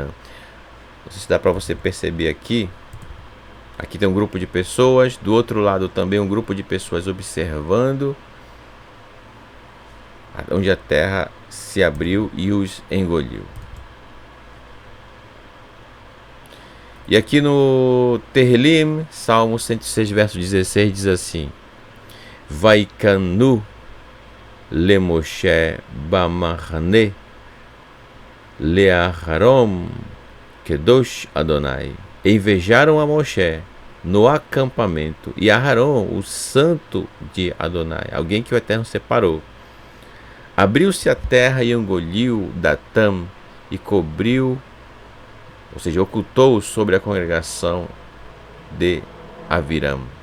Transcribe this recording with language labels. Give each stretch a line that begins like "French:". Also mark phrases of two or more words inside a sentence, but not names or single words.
Portuguese: Não sei se dá para você perceber aqui. Aqui tem um grupo de pessoas, do outro lado também um grupo de pessoas observando, onde a terra se abriu e os engoliu. E aqui no Tehillim, Salmo 106, verso 16, diz assim:
Hebrew: ויקנאו למשה במחנה לאהרן קדוש אדני.
Portuguese: Invejaram a Moshe no acampamento e a Aharon, o santo de Adonai, alguém que o Eterno separou. Abriu-se a terra e engoliu Datam e cobriu, ou seja, ocultou sobre a congregação de Aviram.